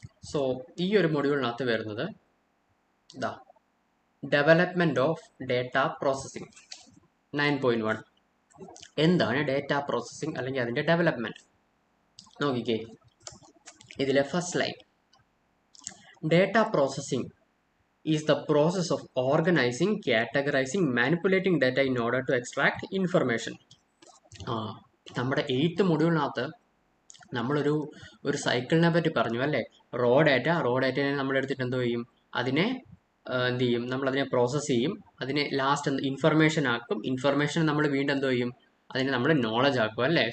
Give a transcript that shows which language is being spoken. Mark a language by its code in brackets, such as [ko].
[ml] So ഈ ഒരു മൊഡ്യൂളിനകത്ത് വരുന്നത് ഇതാ, [en] development of data processing [ml] 9.1. എന്താണ് ഡേറ്റ പ്രോസസ്സിംഗ് അല്ലെങ്കിൽ അതിൻ്റെ ഡെവലപ്മെൻറ്റ് നോക്കിക്കേ. [en] ഇതിലെ first line, data processing is the process of organizing, categorizing, manipulating data in order to extract information. [ml] നമ്മുടെ 8th മൊഡ്യൂളിനകത്ത് നമ്മളൊരു സൈക്കിളിനെ പറ്റി പറഞ്ഞു അല്ലേ? റോ ഡാറ്റയെ നമ്മൾ എടുത്തിട്ട് എന്തോ ചെയ്യും, അതിനെ എന്ത് ചെയ്യും, നമ്മളതിനെ പ്രോസസ്സ് ചെയ്യും, അതിനെ ലാസ്റ്റ് ഇൻഫർമേഷൻ ആക്കും. ഇൻഫർമേഷൻ നമ്മൾ വീണ്ടും എന്തോ ചെയ്യും, അതിനെ നമ്മൾ നോളജ് ആക്കും അല്ലേ?